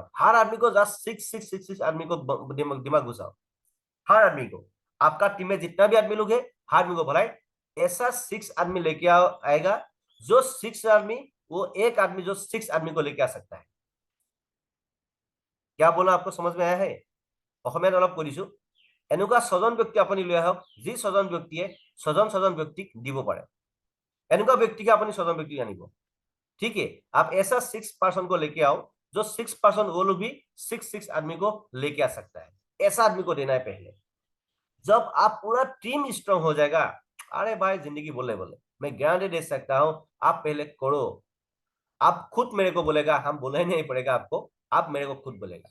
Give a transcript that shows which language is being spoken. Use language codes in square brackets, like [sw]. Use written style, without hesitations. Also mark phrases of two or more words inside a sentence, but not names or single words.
[hi] हर आदमी को जस्ट 6 आदमी को दिमाग घुसाओ, हर आदमी को, आपका टीम में जितना भी आदमी लोग है, हर आदमी को भलाई ऐसा 6 आदमी लेके आएगा, जो 6 आदमी, वो एक आदमी जो 6 आदमी को लेके आ सकता है। क्या बोला, आपको समझ में आया है? [as] অসমীয়াত অলপ কৈ দিছো, এনেকুৱা 6জন ব্যক্তি আপুনি লৈ আহক, যি 6জন ব্যক্তিয়ে 6জন ব্যক্তিক দিব পাৰে, এনেকুৱা ব্যক্তিকে আপুনি 6জন ব্যক্তিক আনিব। [hi] ठीक है, आप ऐसा 6 पर्सन को लेके आओ, जो 6 पर्सन वो लोग भी 6 आदमी को लेके आ सकता है, ऐसा आदमी को देना है पहले। जब आप पूरा टीम स्ट्रांग हो जाएगा, अरे भाई जिंदगी बोले बोले, मैं गारंटी दे सकता हूं, आप पहले करो, आप खुद मेरे को बोलेगा, हम बोलना ही नहीं पड़ेगा आपको, आप मेरे को खुद बोलेगा।